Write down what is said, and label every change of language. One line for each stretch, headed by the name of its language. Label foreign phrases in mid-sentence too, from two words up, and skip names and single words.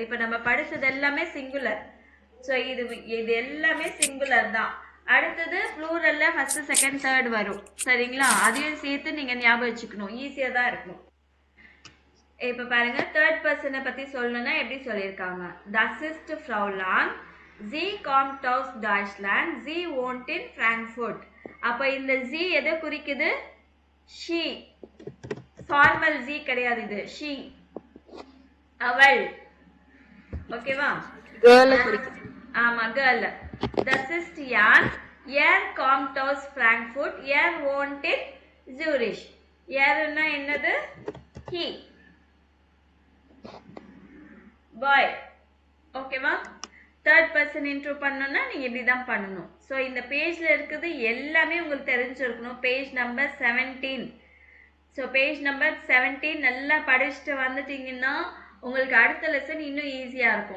Tamil: இப்ப நம்ம படிச்சது எல்லாமே சிங்குலர். ஸோ இது எல்லாமே சிங்குலர் தான். அடுத்தது ப்ளூரல்ல
English: first, second, third
Tamil: வரும். சரிங்களா? அதையும் சேர்த்து நீங்க ஞாபகம் வச்சுக்கணும், ஈஸியா தான் இருக்கும். இப்ப பாருங்க,
English: third person
Tamil: பத்தி சொல்லணும்னா எப்படி சொல்லியிருக்காங்க.
German: Das ist Fraulein, sie kommt aus Deutschland, sie wohnt in Frankfurt.
Tamil: அப்ப இந்த ஜி எதை குறிக்குது? ஷீ. ஃபார்மல் ஜி கிடையாது, இது ஷீ, அவள். ஓகேவா? கேர்ள் குறிக்குது. ஆமா, கேர்ள்.
German: Das ist Jan. Er kommt aus Frankfurt. Er wohnt in Zurich.
Tamil: யாருன்னா என்னது? he. boy. ஓகேவா?
English: third person intro
Tamil: பண்ணணும்னா நீங்க இப்படிதான் பண்ணணும். ஸோ இந்த பேஜ்ல இருக்குது எல்லாமே உங்களுக்கு தெரிஞ்சிருக்கணும்.
English: page number 17.
Tamil: ஸோ
English: page number 17
Tamil: நல்லா படிச்சுட்டு வந்துட்டீங்கன்னா உங்களுக்கு அடுத்த லெசன் இன்னும் ஈஸியா இருக்கும்.